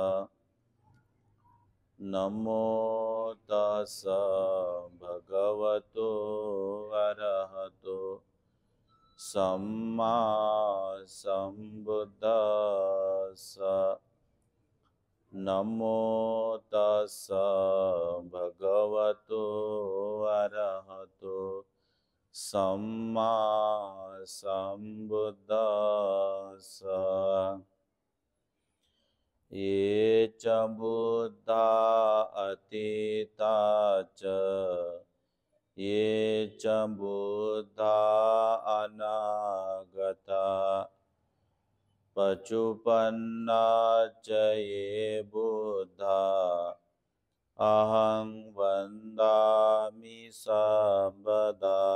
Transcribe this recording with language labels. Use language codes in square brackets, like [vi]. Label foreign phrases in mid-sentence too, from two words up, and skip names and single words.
[pi] नमो तस् भगवतो अरहतो सम्मा सम्बुद्दस्स। नमो तस् भगवतो अरहतो सम्मा सम्बुद्दस्स। ये च बुद्धा अतीता च ये च बुद्धा अनागता पचुपन्ना च ये बुद्धा अहं वन्दामि सर्वदा।